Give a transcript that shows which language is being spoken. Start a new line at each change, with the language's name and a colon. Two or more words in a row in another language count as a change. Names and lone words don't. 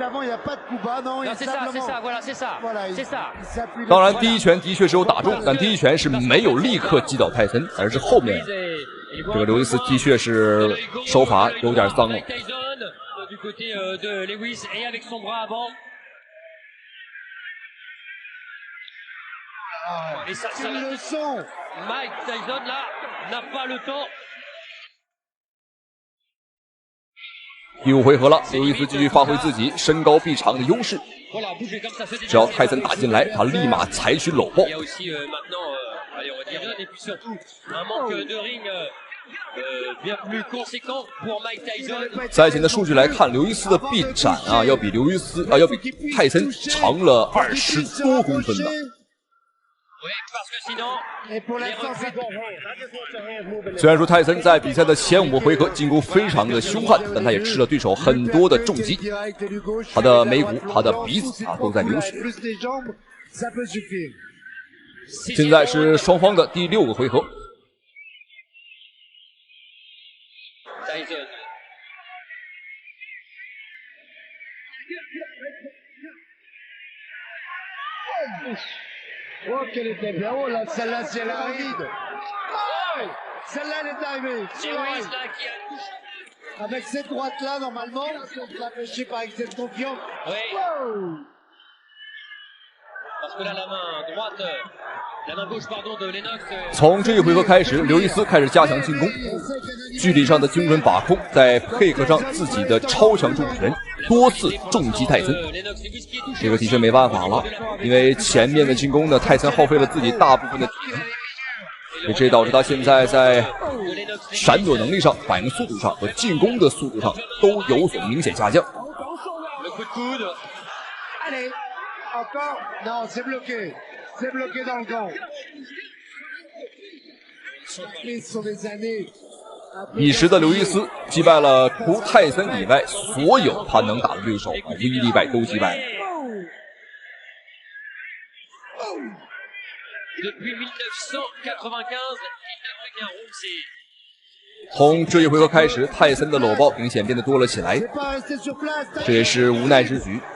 Chinese: 當然，第一拳的確是有打中，但第一拳是沒有立刻擊倒泰森，而是後面這個劉易斯的確是手法有點髒了。
French: Mike Tyson là n'a pas le temps。
Chinese: 第五回合了，刘易斯繼續發揮自己身高臂長的優勢。只要泰森打進來，他立馬採取摟抱。賽前的數據來看，劉易斯的臂展啊，要比泰森長了20多公分呢。雖然說泰森在比賽的前5個回合進攻非常的兇悍，但他也吃了對手很多的重擊，他的眉骨、他的鼻子啊都在流血。現在是雙方的第6個回合。
French: Oh, qu'elle était bien haut, là, celle-là, si elle arrive. Oh, celle-là, elle est arrivée. Avec cette droite-là, normalement, on peut l'empêcher par excès de confiance. Oui. Oh. Parce que là, la main gauche, pardon, de Lennox.
Chinese: 從這一回合開始，劉易斯開始加強進攻，距離上的精準把控，再配合上自己的超強重拳，多次重擊泰森。這個的確沒辦法了，因為前面的進攻呢，泰森耗費了自己大部分的體能，這導致他現在在閃躲能力上、反應速度上和進攻的速度上都有所明顯下降。
French: Encore? Non, c'est bloqué. C'est bloqué dans le gant. Sur des années.
Chinese: 彼時的劉易斯擊敗了除泰森以外所有他能打的對手，無一例外都擊敗了。從這一回合開始，泰森的摟抱明顯變得多了起來，這也是無奈之舉。